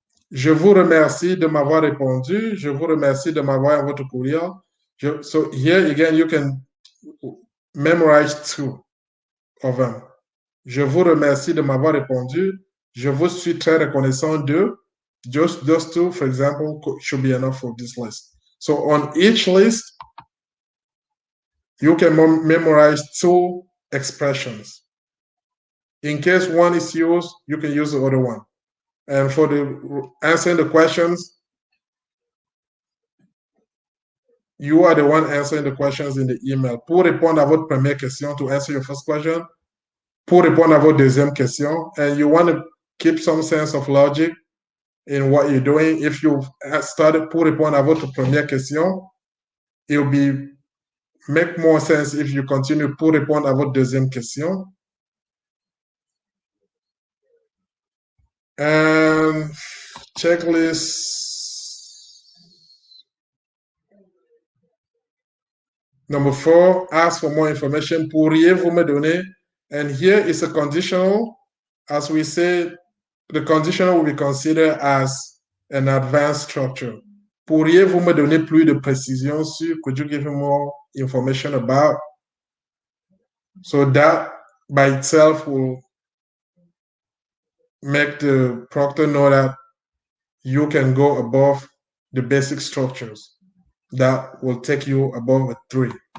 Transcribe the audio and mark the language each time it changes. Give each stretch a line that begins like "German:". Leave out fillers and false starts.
French: Je vous remercie de m'avoir répondu. Je vous remercie de m'avoir votre courriel.
English: So here again, you can memorize 2 of them.
French: Je vous remercie de m'avoir répondu. Je vous suis très reconnaissant de.
English: Just those 2, for example, should be enough for this list. So on each list, you can memorize 2 expressions. In case one is used, you can use the other one. And for the answering the questions, you are the one answering the questions in the email.
French: Pour répondre à votre première question,
English: to answer your first question,
French: pour répondre à votre deuxième question,
English: and you want to keep some sense of logic in what you're doing. If you started
French: pour répondre à votre première question,
English: it will make more sense if you continue
French: pour répondre à votre deuxième question.
English: And checklist number 4, ask for more information.
French: Pourriez-vous me donner?
English: And here is a conditional. As we said, the conditional will be considered as an advanced structure.
French: Pourriez-vous me donner plus de précision sur?
English: Could you give me more information about? So that by itself will make the proctor know that you can go above the basic structures. That will take you above a 3.